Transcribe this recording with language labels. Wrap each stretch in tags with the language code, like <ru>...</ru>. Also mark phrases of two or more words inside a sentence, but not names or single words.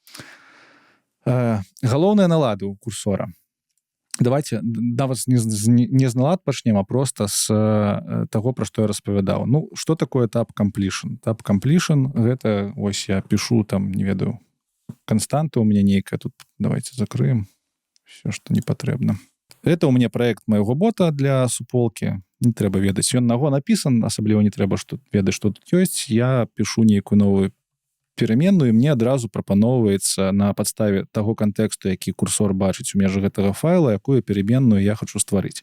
<be>Галоўныя налады ў курсора. Давайте нават не з налад пачнем, а просто з таго, пра што я распавядаў. Што такое Tab Completion? Tab Completion — гэта, ось</be> <ru>я пишу</ru> <be>там, не ведаю, константа</be> <ru>у меня</ru> <be>нейкая. Тут</be> <ru>давайте закрыем все,</ru> <be>што не патрэбна.</be> <ru>Это у меня проект</ru> <be>майго бота для суполкі. Не трэба ведаць. Ён наго напісан, асабліва не трэба ведаць, што тут ёсць.</be> <ru>Я пишу</ru> <be>нейкую новую пераменную, і мне адразу прапаноўваецца на падставе таго кантэксту, які курсор бачыць у межах гэтага файла, якую пераменную я хочу стварыць.</be>